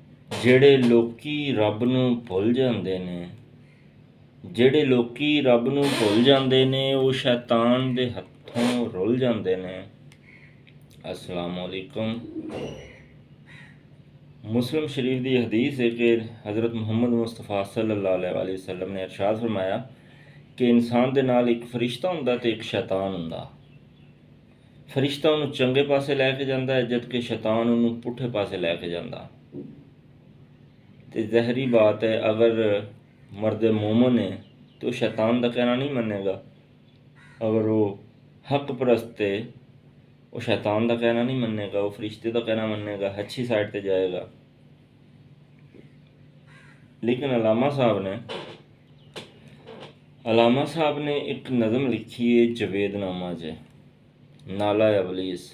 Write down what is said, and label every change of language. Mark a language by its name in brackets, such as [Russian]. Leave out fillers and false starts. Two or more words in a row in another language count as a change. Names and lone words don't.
[Punjabi] ਜਿਹੜੇ ਲੋਕੀ ਰੱਬ ਨੂੰ ਭੁੱਲ ਜਾਂਦੇ ਨੇ ਉਹ ਸ਼ੈਤਾਨ ਦੇ ਹੱਥੋਂ ਰੁੱਲ ਜਾਂਦੇ ਨੇ। [Arabic] السلام علیکم۔ [Punjabi] مسلم شریف دی حدیث ہے کہ حضرت محمد مصطفیٰ [Arabic] صلی اللہ علیہ وسلم [Punjabi] نے ارشاد فرمایا کہ انسان دے نال ایک فرشتہ ہوندا تے ایک شیطان ہوندا۔ فرشتہ انہوں چنگے پاسے لے کے جاندا ہے جبکہ شیطان انہوں پٹھے پاسے لے کے جاندا۔ تے ظاہری بات ہے اگر مرد مومن ہے تو شیطان دا کہنا نہیں منے گا، اگر وہ حق پرست ہے وہ شیطان دا کہنا نہیں منے گا، وہ فرشتے دا کہنا منے گا، اچھی سائڈ تے جائے گا۔ [Urdu] لیکن علامہ صاحب نے ایک نظم لکھی ہے جوید نامہ جے، نالا ابلیس۔